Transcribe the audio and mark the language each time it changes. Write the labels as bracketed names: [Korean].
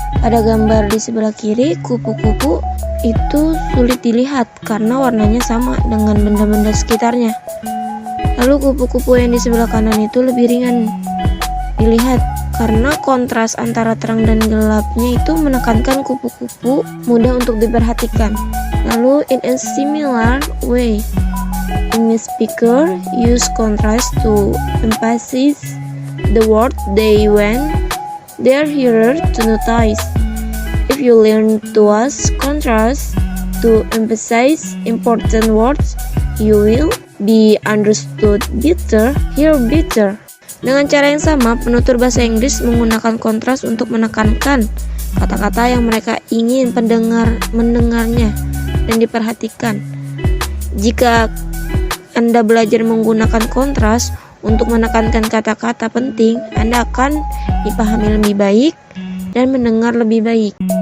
[Indonesian] Pada gambar di sebelah kiri, kupu-kupu itu sulit dilihat karena warnanya sama dengan benda-benda sekitarnya. Lalu kupu-kupu yang di sebelah kanan itu lebih ringan dilihat karena kontras antara terang dan gelapnya itu menekankan kupu-kupu mudah untuk diperhatikan. [English] Lalu in a similar way, English speaker use contrast to emphasize the word they want their hearer to notice. If you learn to use contrast to emphasize important words, you will be understood better, hear better. [Indonesian] Dengan cara yang sama, penutur bahasa Inggris menggunakan kontras untuk menekankan kata-kata yang mereka ingin pendengar mendengarnya dan diperhatikan. Jika Anda belajar menggunakan kontras untuk menekankan kata-kata penting, Anda akan dipahami lebih baik dan mendengar lebih baik.